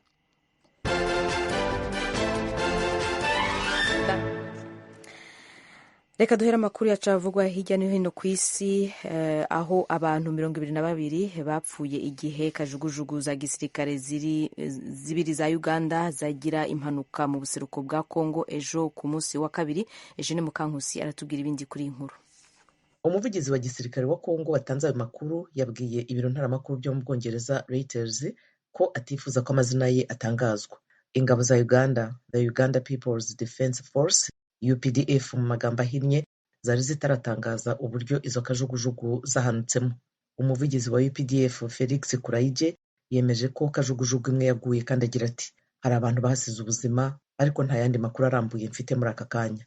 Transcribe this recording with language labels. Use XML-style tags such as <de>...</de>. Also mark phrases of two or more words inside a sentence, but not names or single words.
<rn>Reka duhera amakuru yacavugwa hirya no hino ku isi, aho abantu 22 bapfuye igihe kajugujugu za gisirikare zibiri za Uganda zagira impanuka mu buseruko bwa Congo ejo ku munsi wa kabiri. Ejo ni Mukankusi aratubwira ibindi kuri inkuru. Umuvugizi wa gisirikare wa Congo watanze ayo makuru yabwiye ibiro ntaramakuru byo mu Bwongereza Reuters ko atifuza ko amazina ye atangazwa. Ingabo za Uganda, the Uganda People's Defense Force UPDF mu magambo ahinnye, zari zitaratangaza uburyo izo kajugujugu zahanutsemo. Umuvugizi wa UPDF Felix Kurayige yemeje ko kajugujugu imwe yaguye kandi agira ati hari abantu bahasize ubuzima ariko nta yandi makuru arambuye mfite muri aka kanya.</rn>